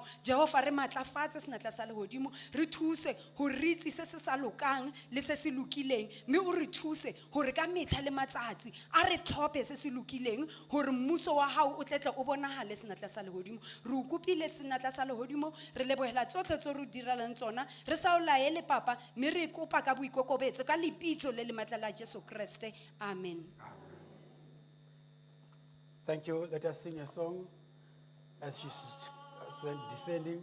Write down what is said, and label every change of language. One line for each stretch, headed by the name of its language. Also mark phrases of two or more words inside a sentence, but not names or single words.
Southern Sotho: Jehova re matlafatse senatla sa lehodimo, re thuse ho re itse se se sa lokang le se se lokileng, mme o re thuse hore ka metlha le matsatsi a re tlhophe se se lokileng hore mmuso wa hao o tletle o bonahale senatla sa lehodimo. Re o kopile senatla sa lehodimo, re lebohela tsotlhe tse re diralang tsona, re sa o laele Papa, mme re kopa ka boikokobetso ka lebitso le le matla la Jesu Kriste. Amen.
English: Thank you. Let us sing a song as she's descending.